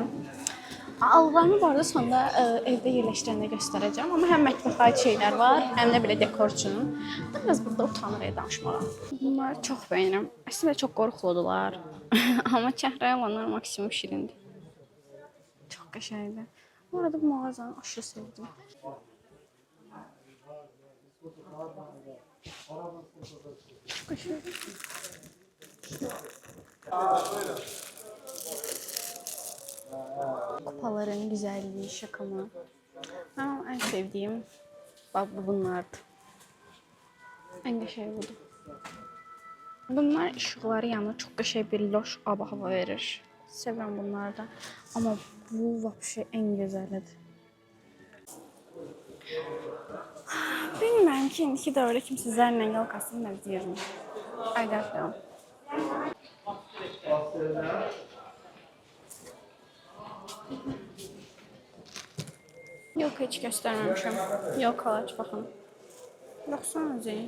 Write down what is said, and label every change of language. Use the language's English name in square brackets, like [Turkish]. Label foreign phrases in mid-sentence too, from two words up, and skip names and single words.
[Azerbaijani] Aldıqlarımı bu arada sonda evdə yerləşdirəndə göstərəcəm. Amma həm mətbəxə aid şeylər var, həm də belə dekor üçün. Biraz burada utanırıq danışmağa. Bunları çox bəyənirəm. Əslində çox qorxuludular. Amma çəhrayı olanlar maksimum şirindir. Çox qəşəngdir. Bu arada bu mağazanı [Turkish] aşırı sevdim. Çok aşırı. Kupaların güzelliği, şaka mı? Ama en sevdiğim bunlardı. [Azerbaijani] En qəşəng budur. Bunlar ışıqları yanır, çox qəşəng bir loş hava verir. Sevirəm bunları da. Ama bu vapşe en gözəlidir. Bilmirəm ki, indiki dövrdə kimsə zərlə yolkasını da izləyirmi? [English] I don't know. [Azerbaijani] Yolka heç göstərməmişəm. Yolkalar aç baxın. Baxsana Zeyn.